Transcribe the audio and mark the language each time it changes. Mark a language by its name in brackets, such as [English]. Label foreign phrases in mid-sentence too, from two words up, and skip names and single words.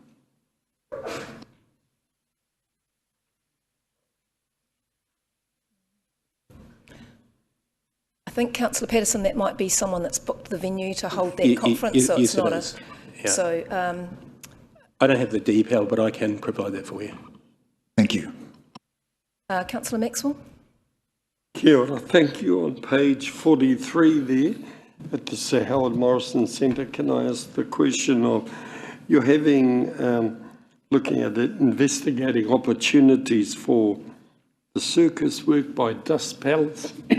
[English] I think, Councillor Patterson, that might be someone that's booked the venue to hold that conference, so it's yes, not it a... is. Yeah. So, I don't have the detail, but I can provide that for you. Thank you. Councillor Maxwell. [Māori] Kia ora. [English] Thank you. On page 43 there at the Sir Howard Morrison Centre, can I ask the question of, you're having, looking at it, investigating opportunities for the circus work by Dust Palace.